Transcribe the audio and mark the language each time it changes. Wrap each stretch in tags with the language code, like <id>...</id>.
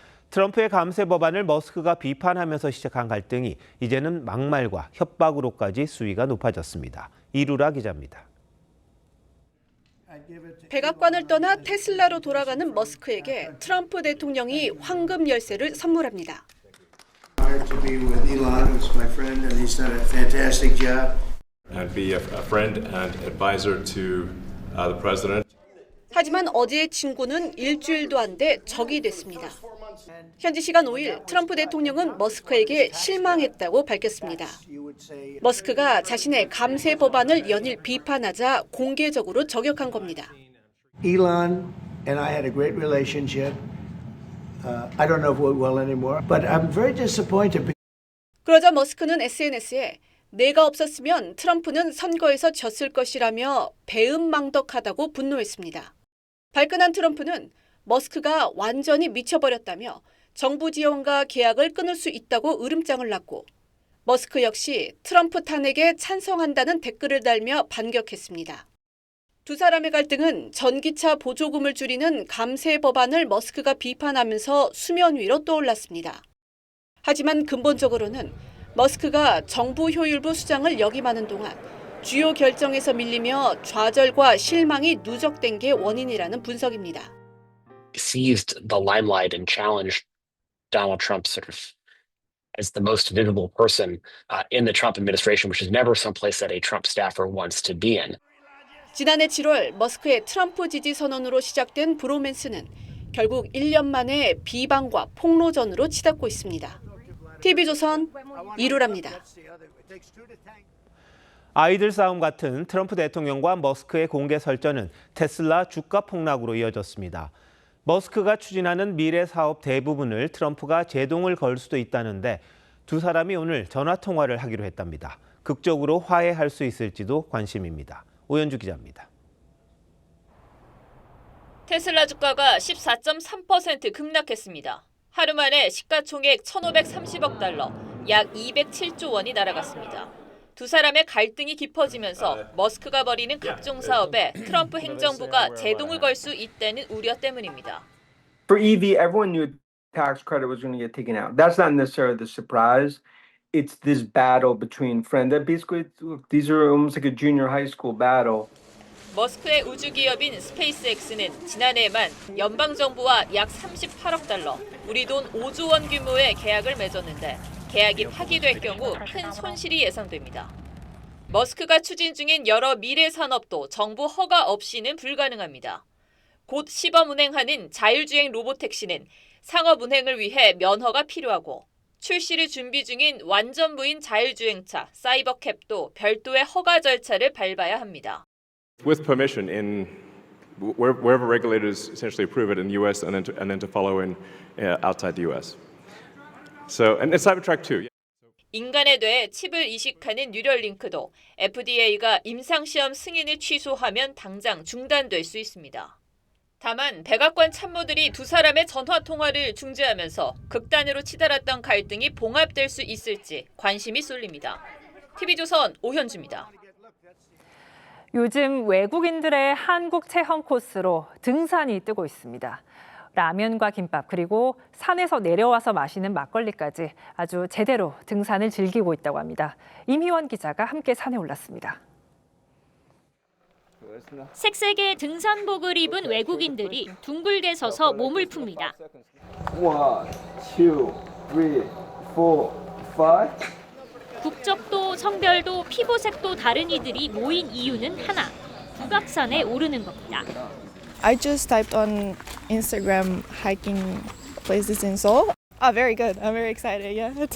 <ko>트럼프의 감세 법안을 머스크가 비판하면서 시작한 갈등이 이제는 막말과 협박으로까지 수위가 높아졌습니다. 이루라 기자입니다. 백악관을 떠나 테슬라로 돌아가는 머스크에게 트럼프 대통령이 황금 열쇠를 선물합니다.</ko> <en>To be with Elon, who's my friend, and he's done a fantastic job. And be a friend and advisor to the president.</en> <ko>하지만 어제의 친구는 일주일도 안 돼 적이 됐습니다. 현지 시간 5일 트럼프 대통령은 머스크에게 실망했다고 밝혔습니다. 머스크가 자신의 감세 법안을 연일 비판하자 공개적으로 저격한 겁니다.</ko> <en>Elon and I had a great relationship. I don't know if we're well anymore, but I'm very disappointed.</en> <ko>그러자 머스크는 SNS에 내가 없었으면 트럼프는 선거에서 졌을 것이라며 배은망덕하다고 분노했습니다. 발끈한 트럼프는 머스크가 완전히 미쳐버렸다며 정부 지원과 계약을 끊을 수 있다고 으름장을 놨고 머스크 역시 트럼프 탄핵에 찬성한다는 댓글을 달며 반격했습니다. 두 사람의 갈등은 전기차 보조금을 줄이는 감세 법안을 머스크가 비판하면서 수면 위로 떠올랐습니다. 하지만 근본적으로는 머스크가 정부 효율부 수장을 역임하는 동안 주요 결정에서 밀리며 좌절과 실망이 누적된 게 원인이라는 분석입니다.</ko> <en>Seized the limelight and challenged Donald Trump sort of as the most visible person in the Trump administration, which is never someplace that a Trump staffer wants to be in.</en> <ko>지난해 7월 머스크의 트럼프 지지 선언으로 시작된 브로맨스는 결국 1년 만에 비방과 폭로전으로 치닫고 있습니다. TV조선 이루랍니다. 아이들 싸움 같은 트럼프 대통령과 머스크의 공개 설전은 테슬라 주가 폭락으로 이어졌습니다. 머스크가 추진하는 미래 사업 대부분을 트럼프가 제동을 걸 수도 있다는데 두 사람이 오늘 전화 통화를 하기로 했답니다. 극적으로 화해할 수 있을지도 관심입니다. 오현주 기자입니다. 테슬라 주가가 14.3% 급락했습니다. 하루 만에 시가총액 1,530억 달러, 약 207조 원이 날아갔습니다. 두 사람의 갈등이 깊어지면서 머스크가 벌이는 각종 사업에 트럼프 행정부가 제동을 걸 수 있다는 우려 때문입니다.</ko> <en>For EV, everyone knew tax credit was going to get taken out. That's not necessarily the surprise. It's this battle between friends. Basically, these are almost like a junior high school battle.</en> <ko>머스크의 우주 기업인 스페이스X는 지난해에만 연방 정부와 약 38억 달러, 우리 돈 5조 원 규모의 계약을 맺었는데 계약이 파기될 경우 큰 손실이 예상됩니다. 머스크가 추진 중인 여러 미래 산업도 정부 허가 없이는 불가능합니다. 곧 시범 운행하는 자율주행 로보택시는 상업 운행을 위해 면허가 필요하고 출시를 준비 중인 완전 무인 자율주행차 사이버캡도 별도의 허가 절차를 밟아야 합니다.</ko> <en>With permission in wherever regulators essentially approve it in the U.S. and then to follow in outside the U.S. So and Cybertruck too.</en> <ko>인간에 대해 칩을 이식하는 뉴럴링크도 FDA가 임상시험 승인을 취소하면 당장 중단될 수 있습니다. 다만 백악관 참모들이 두 사람의 전화 통화를 중지하면서 극단으로 치달았던 갈등이 봉합될 수 있을지 관심이 쏠립니다. TV조선 오현주입니다. 요즘 외국인들의 한국 체험 코스로 등산이 뜨고 있습니다. 라면과 김밥 그리고 산에서 내려와서 마시는 막걸리까지 아주 제대로 등산을 즐기고 있다고 합니다. 임희원 기자가 함께 산에 올랐습니다. 색색의 등산복을 입은 외국인들이 둥글게 서서 몸을 풉니다. 1, 2, 3, 4, 5. 국적도 성별도 피부색도 다른 이들이 모인 이유는 하나, 북악산에 오르는 겁니다.</ko> <en>I just typed on Instagram hiking places in Seoul. Very good. I'm very excited. Yeah.</en>